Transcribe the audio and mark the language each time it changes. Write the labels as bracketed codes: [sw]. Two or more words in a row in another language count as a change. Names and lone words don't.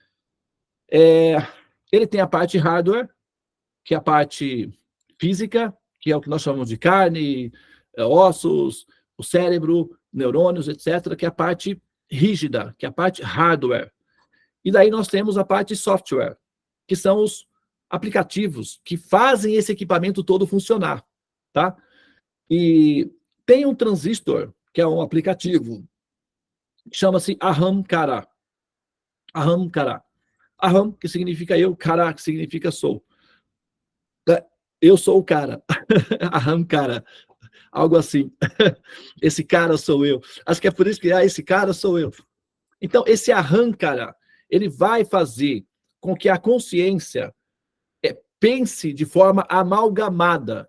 [pt] Ele tem a parte hardware, que é a parte física, que é o que nós chamamos de carne, ossos, o cérebro, neurônios, etc., que é a parte rígida, que é a parte hardware. E daí nós temos a parte software, que são os aplicativos que fazem esse equipamento todo funcionar, tá? E tem um transistor, que é um aplicativo, que chama-se Ahamkara. Ahamkara. Aham, que significa eu, Kara, que significa sou. Eu sou o cara. Ahamkara. Algo assim. Esse cara sou eu. Acho que é por isso que esse cara sou eu. Então, esse Ahamkara, ele vai fazer com que a consciência pense de forma amalgamada.